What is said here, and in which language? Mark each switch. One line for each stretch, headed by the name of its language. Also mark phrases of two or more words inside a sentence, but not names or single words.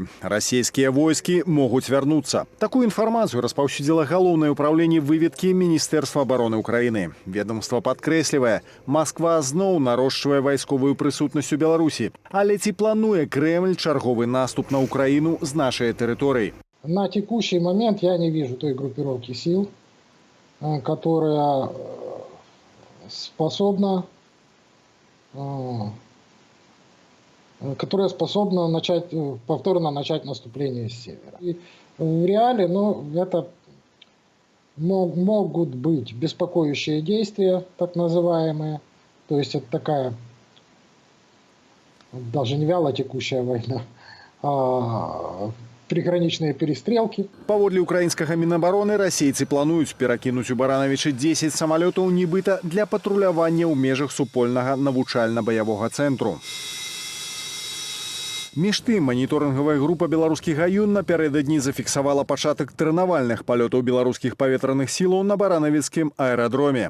Belarusian: Расійскія войскі могуць вярнуцца. Такую інфармацыю распаўсюдзіла галоўнае ўпраўленне выведкі Міністэрства абароны Ўкраіны. Ведомства падкрэслівае, Масква зноў нарошчвае вайсковую прысутнасць у Беларусі. Але ці плануе Кремль чарговы наступ на Украіну з нашай тэрыторыі?
Russian: На текущий момент я не вижу той группировки сил, которая способна повторно начать наступление с севера. И в реале, это могут быть беспокоящие действия, так называемые. То есть это такая, даже не вяло текущая война, а приграничные перестрелки.
Belarusian: Паводле украінскага Мінабароны, расейцы плануюць перакінуць у Баранавічы 10 самалётаў нібыта для патрулявання ў межах супольнага навучальна-баявога цэнтру. Між тым, маніторынгавая група беларускіх аюн напярэдадні зафіксавала пачатак трэнавальных палётаў беларускіх паветраных сілаў на Баранавіцкім аэрадроме.